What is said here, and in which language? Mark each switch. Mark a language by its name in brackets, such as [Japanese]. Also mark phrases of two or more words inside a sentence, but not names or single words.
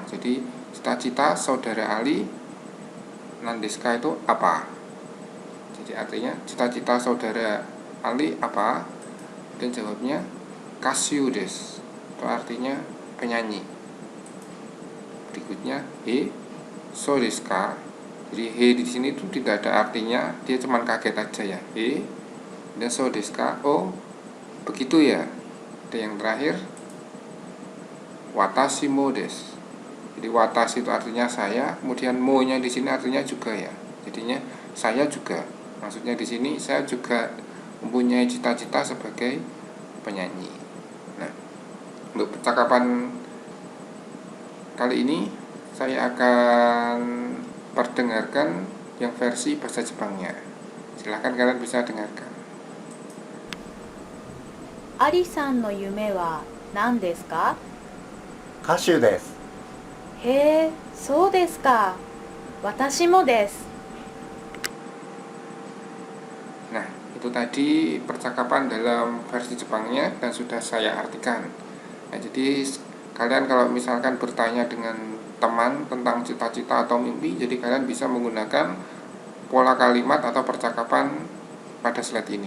[Indonesian] Jadi cita-cita saudara Ali Nandeska itu apa? Jadi artinya cita-cita saudara Ali apa? Dan jawabnya [Japanese] 歌手です, [Indonesian] itu artinya penyanyi. Berikutnya [Japanese] へえそうですか. [Indonesian] Jadi he di sini itu tidak ada artinya, dia cuma kaget aja ya. He dan [Japanese] そうですか, [Indonesian] oh begitu ya. Dan yang terakhir [Japanese] 私もです. [Indonesian] Jadi watashi itu artinya saya, kemudian mo nya di sini artinya juga ya. Jadinya saya juga. Maksudnya di sini saya juga mempunyai cita-cita sebagai penyanyi. Nah, untuk percakapan kali ini saya akan perdengarkan yang versi bahasa Jepangnya. Silahkan kalian bisa dengarkan. [Japanese] アリさんの夢は何ですか？歌手です。へえ、そうですか。私もです。 [Indonesian] Nah, itu tadi percakapan dalam versi Jepangnya dan sudah saya artikan. Nah, jadi kalian kalau misalkan bertanya dengan teman tentang cita-cita atau mimpi, jadi kalian bisa menggunakan pola kalimat atau percakapan pada slide ini.